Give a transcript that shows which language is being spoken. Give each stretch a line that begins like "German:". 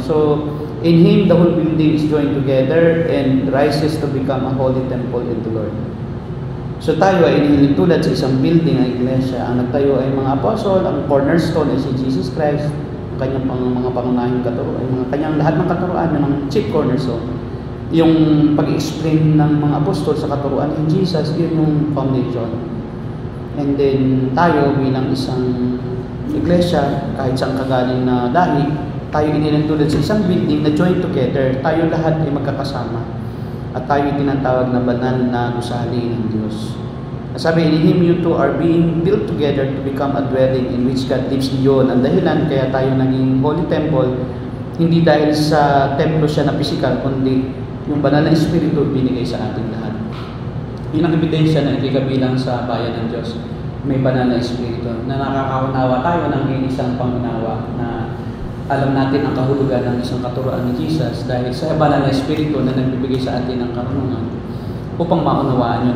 English: So, in Him the whole building is joined together and rises to become a holy temple in the Lord.
Filipino: So tayo ay inilitulad sa isang building ng iglesia. Ang nagtayo ay mga apostol, ang cornerstone ay si Jesus Christ, ang kanyang mga pangunahing katuruan, mga kanyang lahat ng katuruan, yun ang chief cornerstone. Yung pag-explain ng mga apostol sa katuruan ni Jesus, yun yung foundation. And then tayo bilang isang iglesia, kahit saan kagaling na lahi, tayo inilitulad sa isang building na
English: joined together.
Filipino: Tayo lahat ay magkakasama. At tayo tinatawag na banal na gusali ng Diyos. Sabi,
English: in Him you two are being built together to become a dwelling in which God lives.
Filipino: Yun ang dahilan kaya tayo naging holy temple, hindi dahil sa templo siya na physical, kundi yung banal na espiritu binigay sa ating lahat. Yun ang ebidensya na ikikabilang sa bayan ng Diyos. May banal na espiritu na nakakaunawa tayo ng isang pangunawa na alam natin ang kahulugan ng isang katuruan ni Jesus dahil sa banal na espiritu na nagbibigay sa atin ng karunungan upang maunawaan nyo.